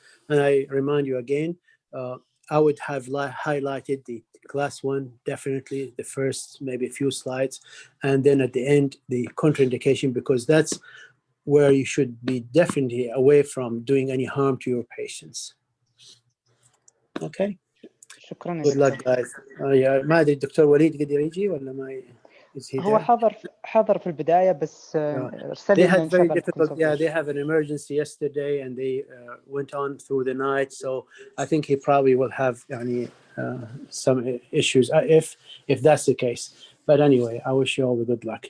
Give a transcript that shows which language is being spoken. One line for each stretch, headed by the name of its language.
English: And I remind you again, I would have highlighted the class 1, definitely the first maybe a few slides, and then at the end the contraindication, because that's where you should be definitely away from doing any harm to your patients. Okay.
Arabic: شكرا.
English: Good luck, guys.
Arabic: ما أدري الدكتور وليد قدر يجي ولا ما؟ هو حضر في البداية بس
English: they had very difficult. Yeah, they have an emergency yesterday and they went on through the night. So I think he probably will have some issues if that's the case. But anyway, I wish you all the good luck.